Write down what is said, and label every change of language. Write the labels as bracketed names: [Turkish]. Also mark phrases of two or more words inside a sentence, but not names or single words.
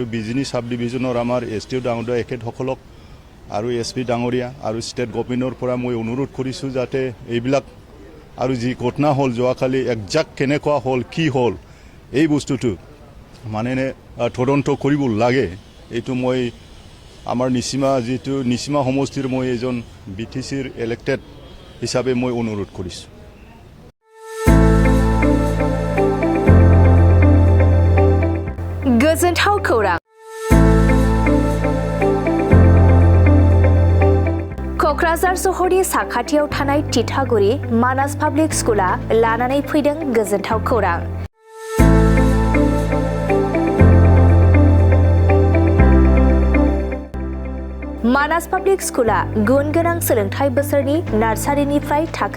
[Assamese] বিজনী সাব ডিভিজনৰ আমাৰ STO ডাঙৰীয়া এখেতসকলক আৰু SP ডাঙৰীয়া আৰু ষ্টেট গভৰ্ণমেণ্টৰ পৰা মই অনুৰোধ কৰিছোঁ যাতে এইবিলাক আৰু যি ঘটনা হ'ল যোৱাকালি একজাক্ট কেনেকুৱা হ'ল কি হ'ল এই বস্তুটো মানে তদন্ত কৰিব লাগে এইটো মই আমাৰ নিচিমা সমষ্টিৰ মই এজন BTCৰ ইলেক্টেড হিচাপে মই অনুৰোধ কৰিছোঁ [Bodo] गोजोनथाव खौरां क'क्राझार सहरनि साखाथियाव थानाय तितागुरि मानास पाब्लिक स्कुला लानानै फैदों गोजोनथाव खौरां मानास पाब्लिक स्कुला गुन गोनां सोलोंथाइ बोसोरनि नार्सारिनिफ्राय थाखो